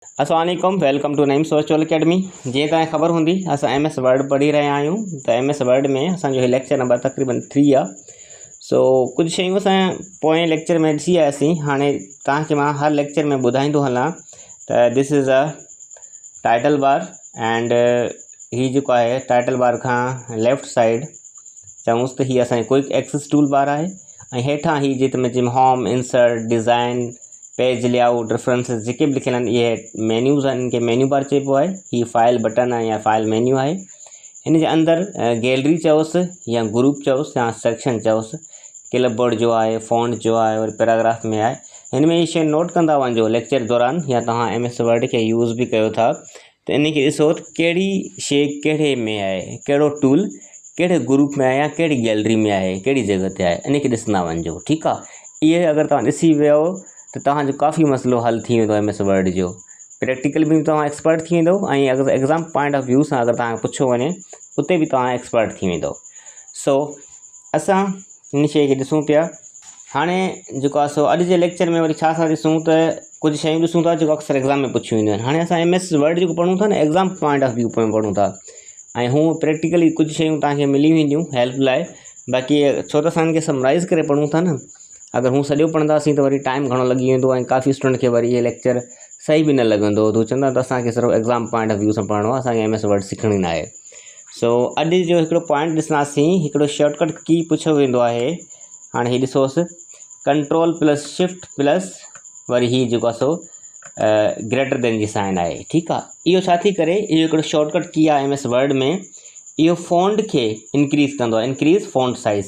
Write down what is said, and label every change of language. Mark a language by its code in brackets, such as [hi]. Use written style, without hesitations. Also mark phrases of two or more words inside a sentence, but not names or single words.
[ar] السلام عليكم, [en] welcome to Naeem Virtual Academy. [sd] जीअं तव्हांखे ख़बर हूंदी असां MS वर्ड पढ़ी रहिया आहियूं। त MS वर्ड में असांजो हीउ लेक्चर नंबर तक़रीबन 3 आहे। सो कुझु शयूं असां पोएं लेक्चर में ॾिसी आयासीं। हाणे तव्हांखे मां हर लेक्चर में ॿुधाईंदो हलां त [en] this is a title bar and [sd] हीउ जेको आहे [en] title bar [sd] खां [en] left side [sd] चऊंसि त हीअ असांजी [en] quick access tool bar [sd] आहे ऐं हेठां हीअ जिते [en] Home, Insert, Design, Page Layout, References [sd] जेके भी लिखियल आहिनि इहे मेन्यूज़ आहिनि, इनके [en] menu bar [sd] चइबो आहे। ही [en] file button [sd] आहे या [en] file menu [sd] आहे। इन जे अंदरि गैलरी चयोसि या ग्रुप चयोसि या सेक्शन चयोसि, क्लिपबोर्ड जो आहे, फ़ॉन्ट जो आहे और पैराग्राफ में आहे। हिन में इहे शइ नोट कंदा वञिजो लेक्चर दौरान, या तव्हां MS वर्ड खे यूज़ भी कयो था त इन खे ॾिसो त कहिड़ी शइ कहिड़े में आहे, कहिड़ो टूल कहिड़े ग्रुप में आहे या कहिड़ी गैलरी में आहे, कहिड़ी जॻह ते आहे, इन खे ॾिसंदा वञिजो। ठीकु आहे। इहे अगरि तव्हां ॾिसी वियो त तव्हांजो काफ़ी मसइलो हल थी वेंदो MS वर्ड जो। प्रैक्टिकल भी तव्हां एक्सपर्ट थी वेंदव ऐं अगरि [en] exam point of view [sd] सां अगरि तव्हांखे पुछो वञे उते भी तव्हां एक्सपर्ट थी वेंदव। सो असां इन शइ खे ॾिसूं पिया। हाणे जेको आहे सो अॼु जे लेक्चर में वरी छा ॾिसूं त कुझु शयूं ॾिसूं था जेको अक्सर एग्ज़ाम में पुछियूं वेंदियूं आहिनि। हाणे असां MS वर्ड जेको पढ़ूं था न [en] exam point of view [sd] में पढ़ूं था ऐं हू प्रैक्टिकली कुझु शयूं तव्हांखे मिली वेंदियूं हेल्प लाइ। बाक़ी छो त असां इनखे समराइज़ करे पढ़ूं था न, अगर हूँ सॼो पढ़ंदासीं त वरी टाइम घणो लॻी वेंदो ऐं काफ़ी स्टूडेंट खे वरी ये लेक्चर सही भी न लॻंदो। तो चवंदा त असांखे सिर्फ़ु [en] exam point of view [sd] सां पढ़णो आहे, असांखे MS वर्ड सिखणी न आहे। सो अॼु जो हिकिड़ो पॉइंट ॾिसंदासीं, हिकिड़ो [en] shortcut key [sd] पुछियो वेंदो आहे। हाणे हीउ ॾिसोसि, Ctrl+Shift+ वरी हीउ जेको आहे सो [en] greater than [sd] जी साइन आहे। ठीकु आहे। इहो छा थी करे, इहो हिकिड़ो [en] shortcut key [sd] आहे MS वर्ड में। इहो फ़ॉन्ट खे इंक्रीज़ कंदो आहे, [en] increase font size.